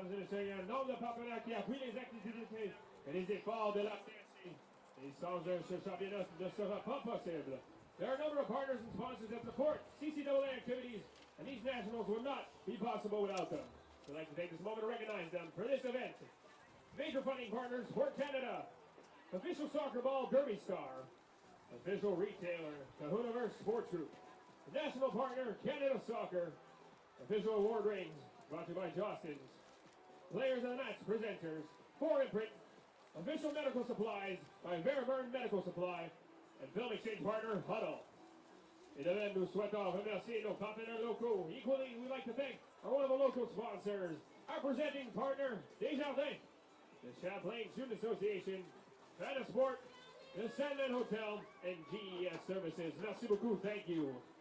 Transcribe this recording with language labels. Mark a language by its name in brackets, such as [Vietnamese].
[French] c'est un nombre de partenaires qui appuient les activités et les efforts de la CSC. Et sans ce championnat ne sera pas possible. [English] There are a number of partners and sponsors that support CCAA activities, and these nationals would not be possible without them. We'd like to take this moment to recognize them for this event. Major funding partners, Sport Canada. Official soccer ball, Derby Star. Official retailer, Kahuniverse Sports Group. National partner, Canada Soccer. Official award rings, brought to you by Jostens. Players and match presenters, For Imprint. Official medical supplies by Verburn Medical Supply. And film exchange partner, Huddle. [French] Et de même, nous souhaitons remercier nos partenaires locaux. [English] Equally, we'd like to thank one of the local sponsors, our presenting partner, Desjardins, the Champlain Student Association, Fana Sport, the Sandman Hotel, and GES Services. [French] Merci beaucoup. [English] Thank you.